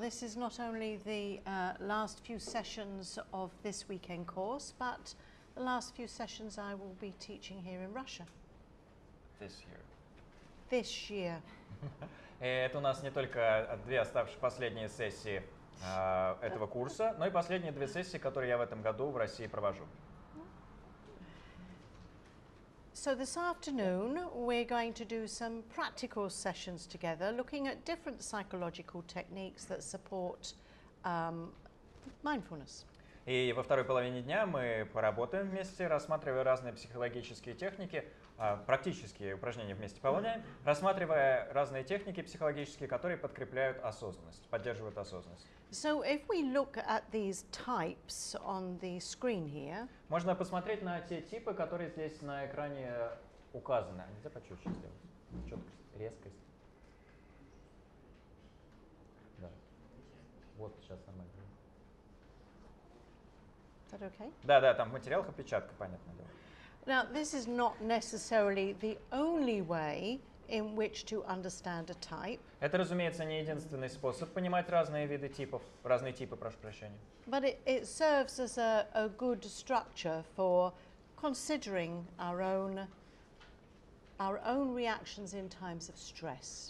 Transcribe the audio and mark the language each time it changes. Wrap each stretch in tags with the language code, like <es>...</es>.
<en>This is not only the last few sessions of this weekend course, but the last few sessions I will be teaching here in Russia. This year. This year.</en> <ru>Это у нас не только две оставшие последние сессии этого курса, но и последние две сессии, которые я в этом году в России провожу.</ru> <en>So this afternoon we're going to do some practical sessions together, looking at different psychological techniques that support mindfulness.</en> <ru>И во второй половине дня мы поработаем вместе, рассматривая разные психологические техники, практические упражнения вместе выполняем, рассматривая разные техники психологические, которые подкрепляют осознанность, поддерживают осознанность.</ru> <en>So if we look at these types on the screen here,</en> <ru>можно посмотреть на те типы, которые здесь на экране указаны. Нельзя почетче сделать? Четкость, резкость. Да. Вот сейчас нормально.</ru> <en>Is that okay?</en> <ru>Да, там в материалах опечатка, понятное дело.</ru> <en>Now, this is not necessarily the only way in which to understand a type.</en> <ru>Это, разумеется, не единственный способ понимать разные виды типов, разные типы, прошу прощения.</ru> <en>But it serves as a good structure for considering our own reactions in times of stress.</en>